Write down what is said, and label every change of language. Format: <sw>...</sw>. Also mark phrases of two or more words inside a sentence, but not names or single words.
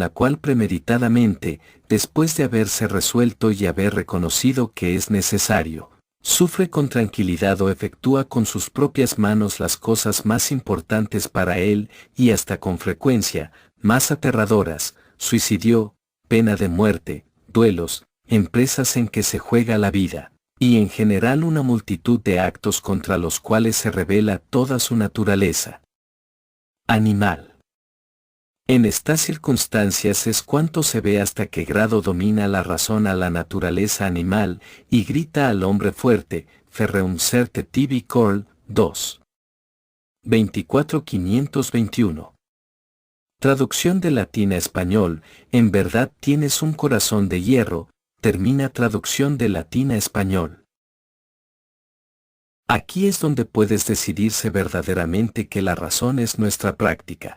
<es>la cual premeditadamente, después de haberse resuelto y haber reconocido que es necesario, sufre con tranquilidad o efectúa con sus propias manos las cosas más importantes para él y hasta con frecuencia, más aterradoras, suicidio, pena de muerte, duelos, empresas en que se juega la vida, y en general una multitud de actos contra los cuales se revela toda su naturaleza animal. En estas circunstancias es cuanto se ve hasta qué grado domina la razón a la naturaleza animal y grita al hombre fuerte,</es> <la>Ferreum certe tibi cor, 2. 24.521.</la> <es>Traducción de latín a español, en verdad tienes un corazón de hierro, termina traducción de latín a español. Aquí es donde puedes decidirse verdaderamente que la razón es nuestra práctica.</es>